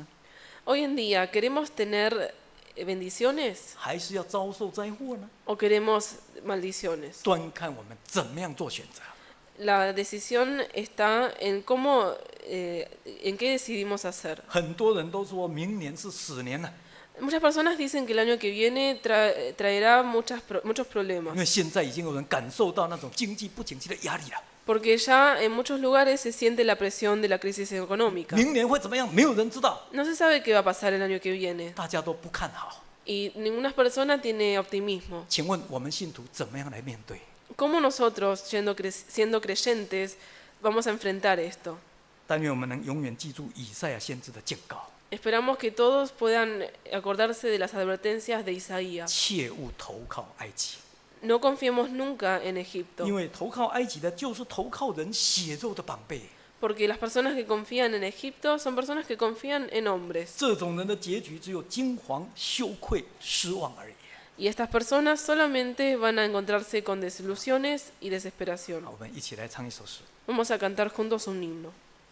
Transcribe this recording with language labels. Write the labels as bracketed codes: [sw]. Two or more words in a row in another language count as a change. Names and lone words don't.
[es] Hoy en día, ¿queremos tener bendiciones [zh] 还是要遭受灾祸呢？ [es] o queremos maldiciones? [zh] 端看我们怎么样做选择。 [es] La decisión está en cómo, en qué decidimos hacer. [zh] 很多人都说明年是死年了， [es] Muchas personas dicen que el año que viene traerá muchos [zh] 因 [es] problemas, [zh] 为现在已经有人感受到那种经济不景气的压力了。 [es] porque ya en muchos lugares se siente la presión de la crisis económica. [zh] 明年会怎么样？没有人知道， [es] No se sabe qué va a pasar el año que viene [zh] 大家都不看好。 [es] y ninguna persona tiene optimismo. [zh] 请问我们信徒怎么样来面对？ [es] ¿Cómo nosotros, siendo creyentes, vamos a enfrentar esto? [zh] 但愿我们能永远记住以赛亚先知的警告， [es] Esperamos que todos puedan acordarse de las advertencias de Isaías. [zh] 切勿投靠埃及， [es] No confiemos nunca en Egipto, [zh] 因为投靠埃及的就是投靠人血肉的绑背。 [es] porque las personas que confían en Egipto son personas que confían en hombres. [zh] 这种人的结局只有惊惶、羞愧、失望而已。 [es] Y estas personas solamente van a encontrarse con desilusiones y desesperación. [zh] 好，我们一起来唱一首诗。 [es] Vamos a cantar juntos un himno.